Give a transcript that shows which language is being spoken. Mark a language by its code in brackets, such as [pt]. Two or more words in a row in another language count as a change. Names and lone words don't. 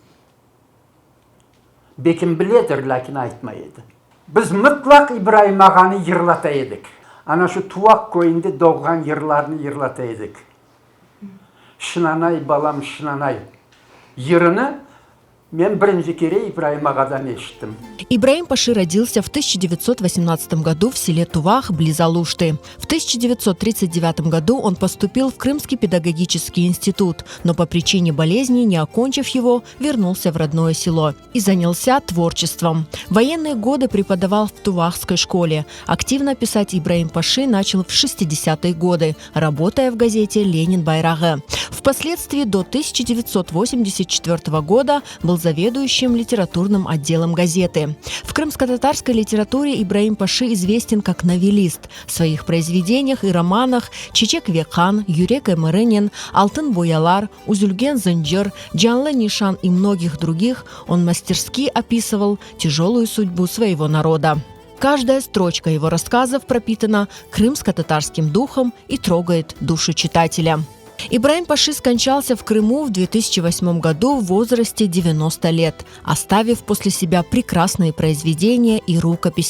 [crh] Bekim biledir, lakin aytmaydı. Biz mutlak İbrahim Ağa'nı yırlataydık. Ana şu Tuvak köyünde doğan yırlarını yırlataydık. Şınanay balam şınanay. Yırını мен birinci kere İbrahim Ağa'dan eşittim. [ru] Ибраим Паши родился в 1918 году в селе Тувах, близ Алушты. В 1939 году он поступил в Крымский педагогический институт, но по причине болезни, не окончив его, вернулся в родное село и занялся творчеством. В военные годы преподавал в Тувахской школе. Активно писать Ибраим Паши начал в 60-е годы, работая в газете «Ленин Байрагы». Впоследствии до 1984 года был заведующим литературным отделом газеты. В крымско-татарской литературе Ибраим Паши известен как новеллист. В своих произведениях и романах «Чечек Векхан», «Юрек Эмырынин», «Алтын Боялар», «Узюльген Зынджыр», «Джанлы Нишан» и многих других он мастерски описывал тяжелую судьбу своего народа. Каждая строчка его рассказов пропитана крымско-татарским духом и трогает душу читателя. Ибраим Паши скончался в Крыму в 2008 году в возрасте 90 лет, оставив после себя прекрасные произведения и рукописи.